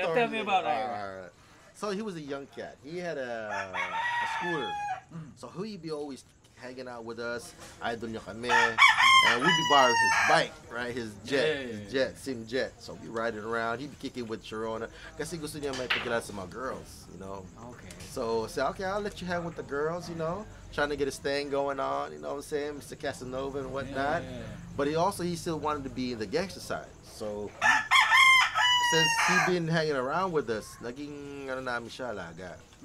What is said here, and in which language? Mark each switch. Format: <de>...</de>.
<en>a story Tell me with about it. Ira. Alright. So he was a young cat. He had a scooter. So he'd be always hanging out with us.</en> <tl>Idol niya kami.</tl> <en>And we'd be borrowing his bike, right? His jet, sim jet. So we riding around. He'd be kicking with Sharona.</en> <tl>Kasi gusto niya may pagkilala sa mga girls,</tl> <en>you know. Okay. So say, okay, I'll let you hang with the girls, you know. Trying to get his thing going on, you know what I'm saying? Mr. Casanova and whatnot. Yeah. But he still wanted to be in the gangster side. So since he been hanging around with us,</en> <tl>naging ano namin siya laga.</tl>